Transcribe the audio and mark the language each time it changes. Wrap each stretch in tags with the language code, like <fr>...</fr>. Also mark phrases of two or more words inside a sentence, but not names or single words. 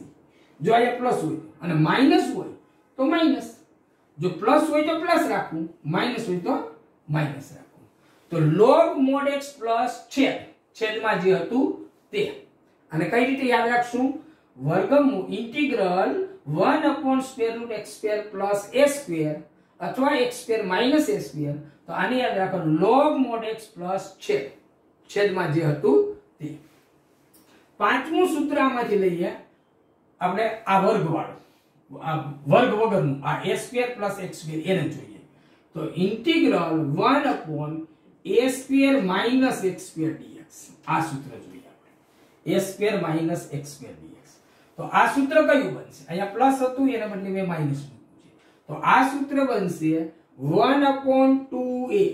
<gu>જો અહીંયા પ્લસ હોય અને માઈનસ હોય તો માઈનસ. જો પ્લસ હોય તો પ્લસ રાખવું, માઈનસ હોય તો માઈનસ રાખવું. તો</gu> <en>log mod x</en> <gu>પ્લસ છેદમાં જે હતું તે. અને કઈ રીતે યાદ રાખશું? વર્ગમૂળ ઇન્ટિગ્રલ</gu> <en>1 square root x square plus a square</en> <gu>અથવા</gu> <en>x square minus a square.</en> <gu>તો આને યાદ રાખવાનું</gu> <en>log mod x plus</en> <gu>છેદમાં જે હતું તે. પાંચમું સૂત્ર આમાંથી લઈએ આપણે, આ વર્ગવાળું, આ વર્ગ વગરનું, આ</gu> <en>a square plus x square</en> <gu>એને જોઈએ. તો ઇન્ટિગ્રલ</gu> <en>1 a square minus x square dx</en> <gu>આ સૂત્ર જોઈએ આપણે,</gu> <en>a square minus x square dx.</en> <gu>તો આ સૂત્ર કયું બનશે? અહીંયા પ્લસ હતું એના બદલે મેં માઈનસ મૂક્યું છે. તો આ સૂત્ર બનશે 1/2a.</gu>